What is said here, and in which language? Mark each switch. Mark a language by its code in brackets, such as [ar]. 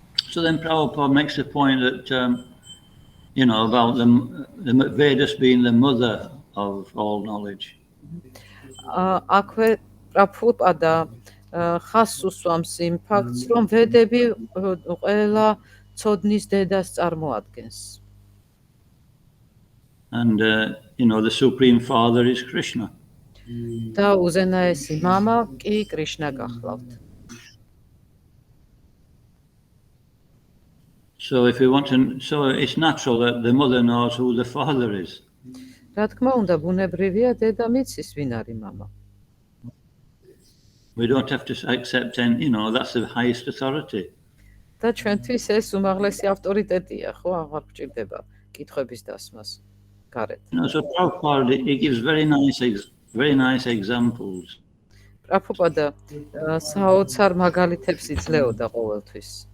[en] So then Prabhupada makes the point that, about the Vedas being the mother of all knowledge. [ka] აქვე პრაბჰუპადა ხას უსვამს იმ ფაქტს, რომ ვედები ყველა ცოდნის დედას წარმოადგენს. [en] And the Supreme Father is Krishna. [ka] და უზენაესი მამა კი კრიშნა გახლავთ. [en] So it's natural that the mother knows who the father is. [ka] რა თქმა უნდა, ბუნებრივია დედა მიცის ვინ არის მამა. [en] We don't have to accept that's the highest authority. [ka] და ჩვენთვის ეს უმაღლესი ავტორიტეტია, ხო, აღარ გჭირდება კითხვების დასმას გარეთ. [en] So Prabhupada, he gives very nice examples. [ka] პრაბჰუპადა საოცარ მაგალითებს იძლეოდა ყოველთვის.